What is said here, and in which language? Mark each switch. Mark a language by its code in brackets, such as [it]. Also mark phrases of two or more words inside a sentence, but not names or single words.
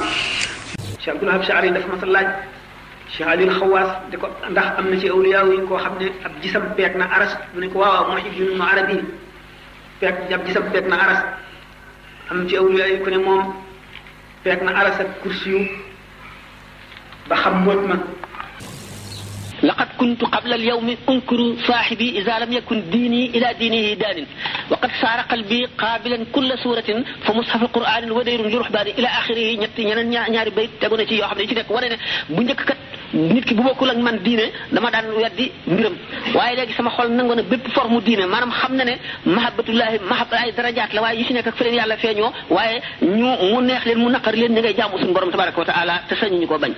[wo] Cheikh Abdul Wahab Sha'ari dafa mas a laaj Cheikh Aliou Xawaas di ko ndax am na ci awliya yi koo xam ne ab gisam peeg na aras mu ne ko waaw Muhyiddin Ibn Arabi ab gisam peeg na aras am ci awliya yi ku ne moom peeg na aras ak kursi yu ba xam mbóot ma. [ar] لقد كنت قبل اليوم أنكر صاحبي إذا لم يكن ديني إلى دينه دان وقد صار قلبي قابلا كل سورة فمصحف القرآن ودير جرحبان إلى آخره [wo] ñaari bayt tegu na ci yoo xam ne ci nekk wane ne bu njëkk kat nit ki bu bokkul ak man diine dama daan weddi mbiram waaye léegi sama xol nangu na bépp forme diine maanaam xam na ne mahabbatullahi ay darajaat la waaye yi ci nekk ak fi leen yàlla feeñoo waaye mu neex leen mu naqar leen ñi ngay jaamu suñu borom [ar] تبارك وتعالى [wo] te sañu ñu ko bañ.